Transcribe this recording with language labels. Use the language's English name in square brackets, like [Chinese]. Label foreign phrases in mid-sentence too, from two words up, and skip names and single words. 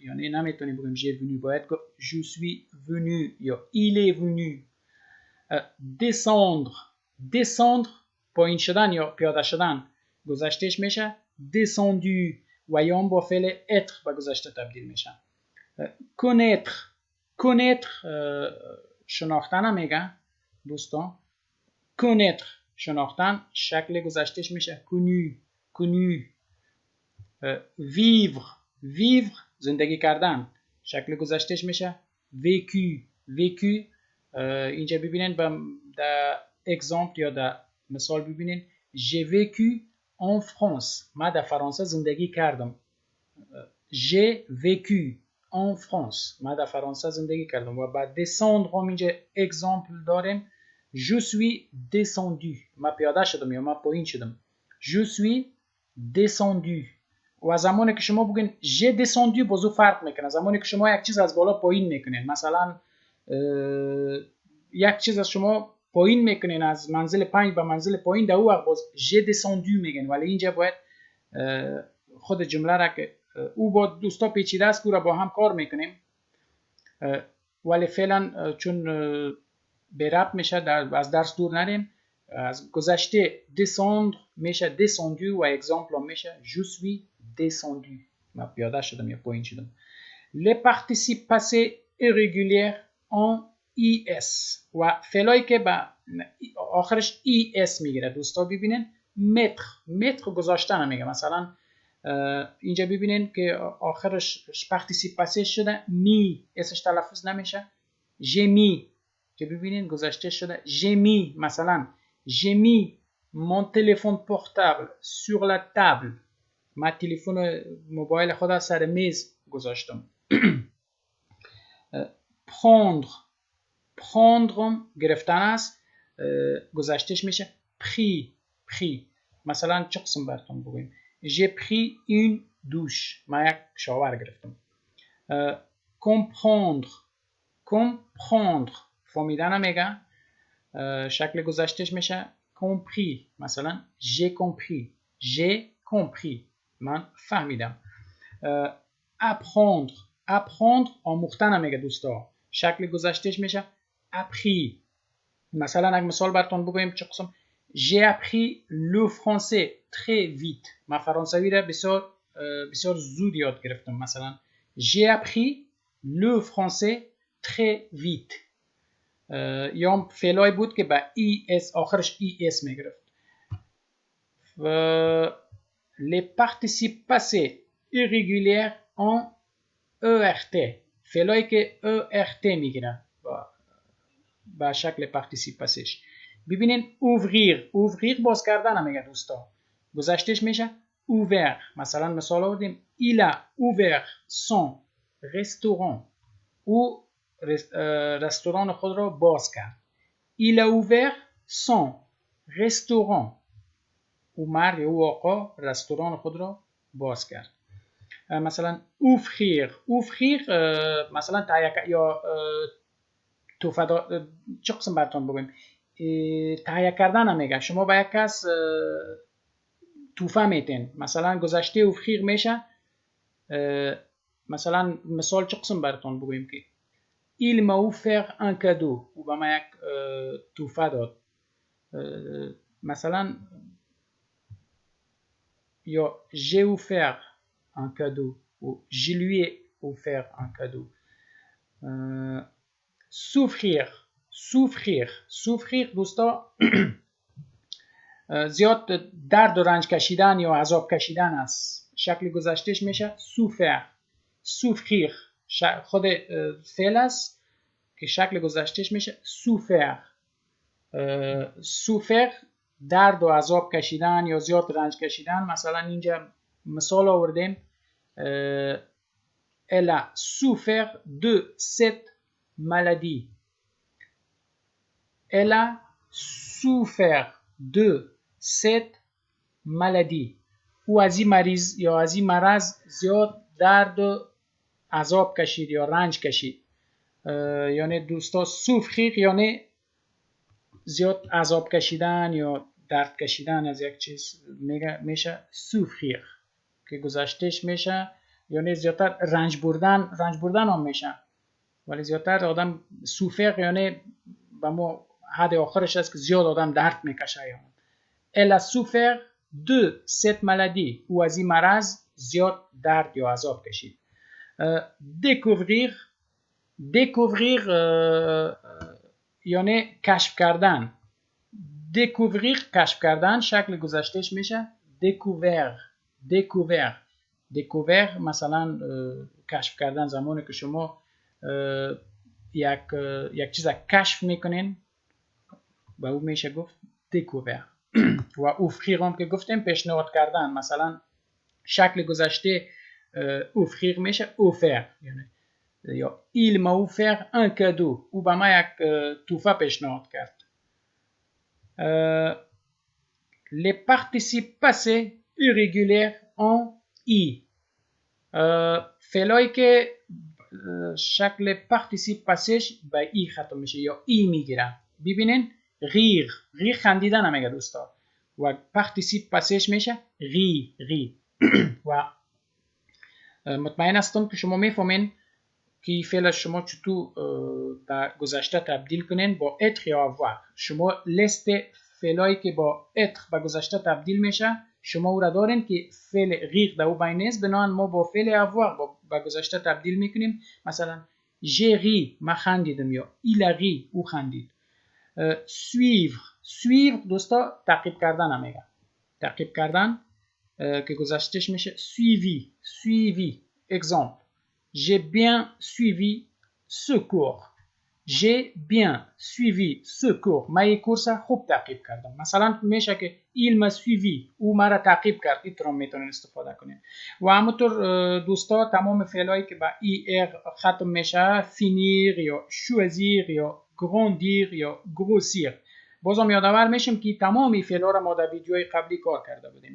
[Persian] یعنی نمیتونیم بگیم [French] j'ai venu، باید je suis venu یا il est venu. [Persian] descendre پایین شدن یا پیاده شدن، گذشتهش میشه descendu و یا با فعل être به گذشته تبدیل میشه. connaître شناختن هم میگه دوستان. connaître شناختن، شکل گذشتهش میشه connu. vivre زندگی کردن، شکل گذشتهش میشه vécu. اینجا ببینید در اگزامپل یا در مثال ببینید [French] j'ai vécu en France، [Persian] من در فرانسه زندگی کردم. [French] j'ai vécu en France، [Persian] من در فرانسه زندگی کردم. و بعد descendre هم اینجا اگزامپل داریم [French] je suis descendu، [Persian] من پیاده شدم یا من پایین شدم. [French] je suis descendu. [Persian] و زمانی که شما بگین [French] j'ai descendu [Persian] بازو فرق میکنه. زمانی که شما یک چیز از بالا پایین میکنین، مثلا یک چیز از شما پایین میکنین از منزل 5 به منزل پایین، در اون وقت باز [French] j'ai descendu [Persian] میگن. ولی اینجا باید خود جمله را که او با دوستا پیچیده است که را با هم کار میکنیم، ولی فعلا چون به ربط میشه از درس دور نریم، از گذشته descendre میشه descendu و اگزامپل هم میشه [French] je suis descendu، [Persian] من پیاده شدم یا پایین شدم. [French] les participes passés irréguliers en es [Persian] و فعلایی که با آخرش es میگیره دوستا ببینین mettre گذاشتن میگه. مثلا اینجا ببینین که آخرش [French] participe passé [Persian] شده می، اسش تلفظ نمیشه [French] j'ai mis، [Persian] که ببینین گذشته شده [French] j'ai mis. مثلا j'ai mis mon téléphone portable sur la table، [Persian] من تلفن موبایل خود سر میز گذاشتم. prendre گرفتن است، گذشتهش میشه pris. مثلا چه قسم براتون بگویم [French] j'ai pris une douche، [Persian] من یک شاور گرفتم. comprendre فهمیدن میگه، شکل گذشتهش میشه compris. مثلا [French] j'ai compris [Persian] من فهمیدم. apprendre آموختن میگه دوستا، شکل گذشتهش میشه appris. مثلا یک مثال براتون بگویم چه قسم [French] j'ai appris le français très vite. [Persian] ما فرانسوی را بسیار زود یاد گرفتم. [French] مثلا j'ai appris le français très vite. [Persian] یا فعلای بود که با es آخرش es میگرفت. [French] Les participes passés irréguliers en ERT. [Persian] فعلایی که ERT میگیرن با شکل [French] participes passés. [Persian] ببینین ouvrir باز کردن میگه دوستا. گذشتهش میشه ouvert. مثلا مثال آوردیم [French] il a ouvert son restaurant. [Persian] او رستوران خود را باز کرد. [French] il a ouvert son restaurant. [Persian] او مرد یا او آقا رستوران خود را باز کرد. مثلا ouvrir مثلا یا توفه چه قسم براتون بگویم تهیه کردن هم میگه. شما با یک کس توفه میتین. مثلا گذشته اوفخیر میشه. مثلا مثال چه قسم براتون بگویم که [French] il m'a offert un cadeau. [Persian] او به ما یک توفه داد. مثلا یا [French] j'ai offert un cadeau ou je lui ai offert un cadeau. [Persian] souffrir دوستا زیاد درد و رنج کشیدن یا عذاب کشیدن است. شکل گذشتهش میشه souffrir. خود فعل است که شکل گذشتهش میشه souffrir درد و عذاب کشیدن یا زیاد رنج کشیدن. مثلا اینجا مثال آوردیم [French] elle a souffert de cette maladie. Elle a souffert de cette maladie. [Persian] او از این مریض یا از این مرض زیاد درد و عذاب کشید یا رنج کشید. یعنی دوستا souffrir یعنی زیاد عذاب کشیدن یا درد کشیدن از یک چیز میشه souffrir که گذشتهش میشه یعنی زیادتر رنج بردن هم میشه. ولی زیادتر آدم souffrir یعنی به ما حد آخرش است که زیاد آدم درد میکشه. [French] Elle a souffert de cette maladie. [Persian] او از این مرض زیاد درد یا عذاب کشید. découvrir یعنی کشف کردن. découvrir کشف کردن شکل گذشتهش میشه découvert مثلا کشف کردن زمانی که شما یک چیز کشف میکنین و او میشه گفت découvert. و offrir هم که گفتیم پیشنهاد کردن. مثلا شکل گذشته offrir میشه offert. یعنی یا [French] il m'a offert un cadeau. [Persian] او به ما یک توفه پیشنهاد کرد. [French] les participes passés irréguliers en i. [Persian] فعلایی که شکل [French] participe passés [Persian] به ای ختم میشه یا ای میگیرن. ببینین rire خندیدن هم میگه دوستا و [French] participe passés [Persian] میشه ri. و مطمئن هستم که شما میفهمین که فعل شما چطور در گذشته تبدیل کنین با être یا avoir. شما لیست فعلایی که با être به گذشته تبدیل میشه شما او را دارین که فعل rire در او بین است. بنابراین ما با فعل avoir به گذشته تبدیل میکنیم. مثلا [French] j'ai ri [Persian] من خندیدم یا [French] il a ri [Persian] او خندید. suivre دوستا تعقیب کردن هم میگه. تعقیب کردن که گذشتهش میشه suivi. [French] exemple j'ai bien suivi ce cours. j'ai bien suivi ce cours. [Persian] من یک کورس خوب تعقیب کردم. مثلا میشه که [French] il m'a suivi [Persian] او مرا تعقیب کرد. اینطور میتونین استفاده کنین. و همونطور دوستا تمام فعلایی که با er ختم میشه finir یا choisir یا grandir یا grossir. بازم یادآور میشیم که تمامی فعل‌ها را ما در ویدیوهای قبلی کار کرده بودیم.